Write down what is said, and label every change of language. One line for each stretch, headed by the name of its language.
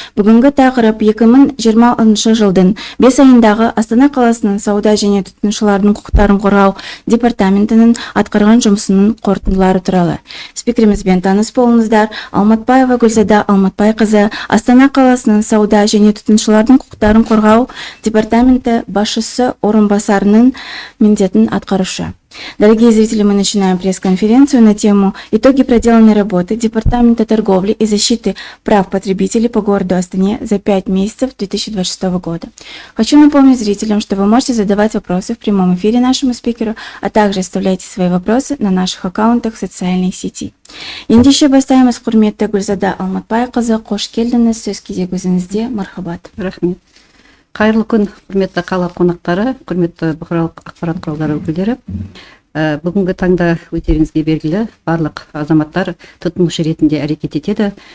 Kazakh: Бүгінгі тақырып 2020 жылдың 5 айындағы Астана қаласының сауда және тұтынушылардың құқықтарын қорғау департаментінің атқарған жұмысының қорытындылары туралы. Спикерімізбен таныс болыңыздар. Алматбаева Гүлзада Алматбайқызы, Астана қаласының сауда және тұтынушылардың құқықтарын қорғау департаменті басшысы орынбасарының міндетін атқарушы.
Russian: Дорогие зрители, мы начинаем пресс-конференцию на тему «Итоги проделанной работы Департамента торговли и защиты прав потребителей по городу Астане за 5 месяцев 2026 года». Хочу напомнить зрителям, что вы можете задавать вопросы в прямом эфире нашему спикеру, а также оставляйте свои вопросы на наших аккаунтах в социальной сети.
Kazakh: Ендеше бастаймыз, құрметті Гүлзада Алматбайқызы, қош келдіңіз, сөз кезек өзіңізде, мархабат. Рахмет. Қайырлы күн, құрметті қала қонақтары, құрметті бұқаралық ақпарат құралдары өкілдері. Бүгінгі таңда өздеріңізге белгілі, барлық азаматтар тұтынушы ретінде әрекет етеді.